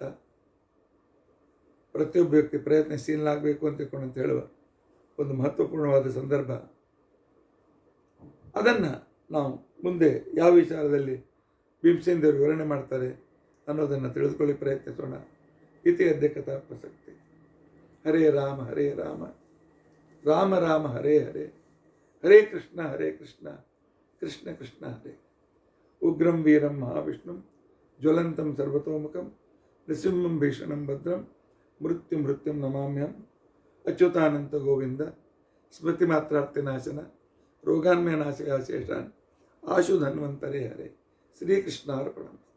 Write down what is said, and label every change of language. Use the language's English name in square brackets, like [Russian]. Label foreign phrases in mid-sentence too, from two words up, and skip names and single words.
[Kannada] ಪ್ರತಿಯೊಬ್ಬ ವ್ಯಕ್ತಿ ಪ್ರಯತ್ನಶೀಲನಾಗಬೇಕು ಅಂತ ಹೇಳುವ ಒಂದು ಮಹತ್ವಪೂರ್ಣವಾದ ಸಂದರ್ಭ. ಅದನ್ನು ನಾವು ಮುಂದೆ ಯಾವ ವಿಚಾರದಲ್ಲಿ ಭೀಮಸೇನ ದೇವರು ವಿವರಣೆ ಮಾಡ್ತಾರೆ ಅನ್ನೋದನ್ನು ತಿಳಿದುಕೊಳ್ಳಿ ಪ್ರಯತ್ನಿಸೋಣ. [Sanskrit] ಇತಿ ಅದ್ಯ ಕಥಾ ಪ್ರಸಕ್ತಿ. ಹರೇ ರಾಮ ಹರೇ ರಾಮ, ರಾಮ ರಾಮ ಹರೇ ಹರೇ, ಹರೇ ಕೃಷ್ಣ ಕೃಷ್ಣ ಕೃಷ್ಣ ಹರೇ. ಉಗ್ರಂ ವೀರಂ ಮಹಾವಿಷ್ಣುಂ ಜ್ವಲಂತಂ ಸರ್ವತೋಮುಖಂ ನೃಸಿಂಹಂ ಭೀಷಣಂ ಭದ್ರಂ ಮೃತ್ಯುಂ ನಮಾಮ್ಯಹಂ. ಅಚ್ಯುತಾನಂತ ಗೋವಿಂದ ಸ್ಮೃತಿ ಮಾತ್ರಾರ್ಥಿನಾಶನ ರೋಗಾನ್ಮಯ ನಾಶಕ ಶೇಷಾನ್ ಆಶು ಧನ್ವಂತರೇ ಹರೇ. ಶ್ರೀಕೃಷ್ಣಾರ್ಪಣಂ.